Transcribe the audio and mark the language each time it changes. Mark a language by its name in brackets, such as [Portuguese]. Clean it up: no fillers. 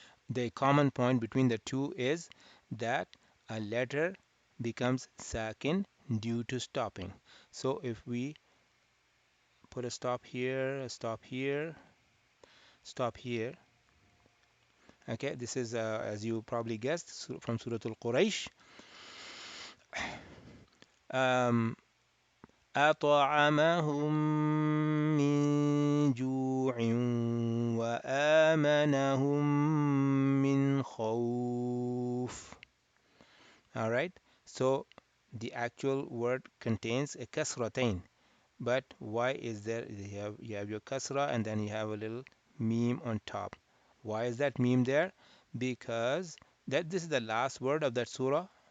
[English] The common point between the two is that a letter becomes sakin due to stopping. So if we put a stop here, a stop here, stop here. Okay, this is as you probably guessed from Surah Al-Quraysh. [Arabic] Um, أطعمهم من جوع وآمنهم من خوف. [English] All right, so the actual word contains a kasratain, but why is there you have your kasra and then you have a little meme on top. Why is that meme there? Because that this is the last word of that surah.